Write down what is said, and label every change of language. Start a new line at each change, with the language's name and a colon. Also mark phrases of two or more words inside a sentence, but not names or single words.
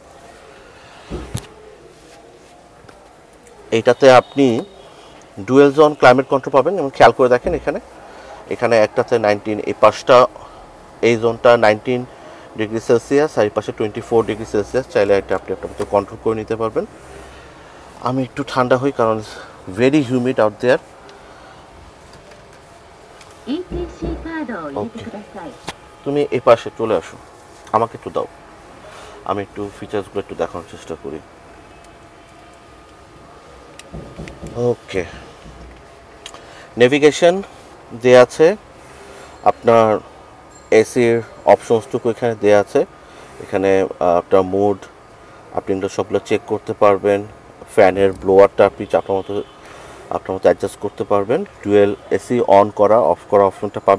Bangla: এইটাতে আপনি
English: dual zone climate control
Bangla: পাবেন, এবং খেয়াল করে দেখেন এখানে একটাতে 19, এই পাশটা এই জোনটা 19
English: degree Celsius,
Bangla: আর এই পাশে 24
English: degree Celsius.
Bangla: চাইলে এটা আপনি আপনার মতো কন্ট্রোল করে নিতে পারবেন। আমি একটু ঠান্ডা হই, কারণ
English: very humid out there.
Japanese: ETC カードを入れてください。
Bangla: তুমি এই পাশে চলে আসো, আমাকে একটু দাও, আমি একটু ফিচার্সগুলো একটু দেখানোর চেষ্টা করি। ওকে, নেভিগেশন দেয়া আছে, আপনার এসির অপশনসটুকু এখানে দেয়া আছে, এখানে আপনার মুড আপনি এগুলো সবগুলো চেক করতে পারবেন, ফ্যানের ব্লোয়ারটা আপনি আপনার মতো অ্যাডজাস্ট করতে পারবেন,
English: dual AC
Bangla: অন করা অফ করা অপশনটা পাবেন।